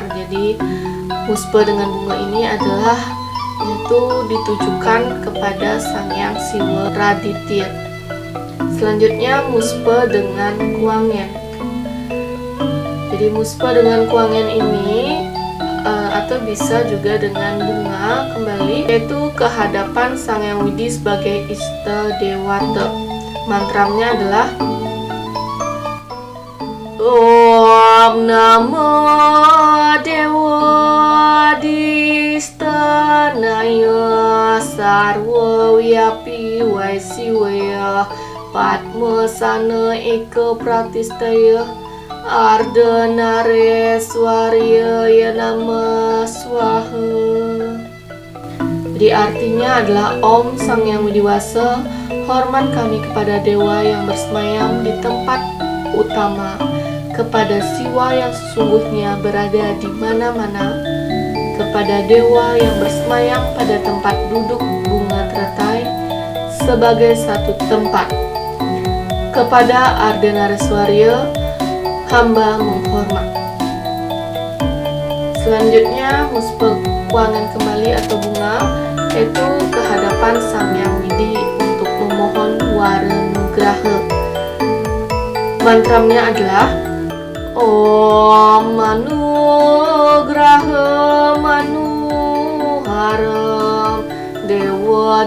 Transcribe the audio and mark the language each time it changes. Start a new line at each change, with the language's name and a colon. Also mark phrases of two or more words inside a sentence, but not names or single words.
Indonesian: Jadi muspa dengan bunga ini adalah itu ditujukan kepada Sang Hyang Siwa Raditya. Selanjutnya muspa dengan kuangen. Jadi muspa dengan kuangen ini atau bisa juga dengan bunga kembali, yaitu kehadapan Sang Hyang Widi sebagai Ista Dewata. Mantramnya adalah
Sanskrit: Om Namo Dewa Distanaya Sarwa Wiyapi Waisiwaya Padma Sana Eka Pratistaya Ardhanareswarya Yanama Swaha.
Indonesian: Jadi artinya adalah Om Sang Hyang Widiwasa, hormat kami kepada dewa yang bersemayam di tempat utama, kepada Siwa yang sesungguhnya berada di mana-mana, kepada dewa yang bersemayam pada tempat duduk bunga teratai sebagai satu tempat, kepada Ardhanareswarya hamba menghormat. Selanjutnya muspa kuangen kembali atau bunga, yaitu kehadapan Sang Hyang Widi untuk memohon wara nugraha. Mantramnya adalah
Sanskrit: Om Manugraha Manuharam Dewa